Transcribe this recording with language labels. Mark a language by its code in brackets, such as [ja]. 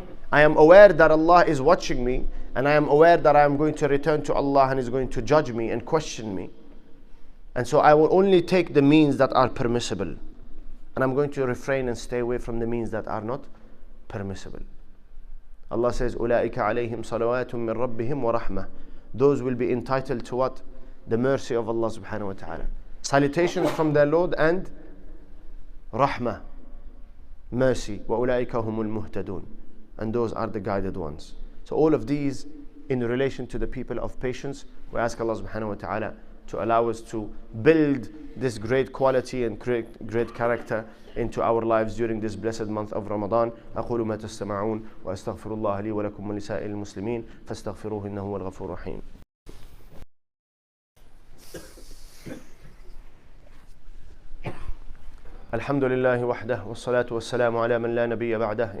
[en] I am aware that Allah is watching me, and I am aware that I am going to return to Allah and He's going to judge me and question me. And so I will only take the means that are permissible, and I'm going to refrain and stay away from the means that are not permissible. Allah says, [ar] أُولَٰئِكَ عَلَيْهِمْ صَلَوَاتٌ مِّن رَبِّهِمْ وَرَحْمَةٌ. [en] Those will be entitled to what? The mercy of Allah subhanahu wa ta'ala. Salutations from their Lord and rahmah, mercy. [ar] وَأُولَٰئِكَ هُمُ الْمُهْتَدُونَ. [en] And those are the guided ones. So all of these in relation to the people of patience, we ask Allah subhanahu wa ta'ala to allow us to build this great quality and great character into our lives during this blessed month of Ramadan. [ar] أقول ما تستمعون وأستغفر الله لي ولكم ولسائر المسلمين فاستغفروه إنه هو الغفور الرحيم. الحمد لله وحده والصلاة والسلام على من لا نبي بعده.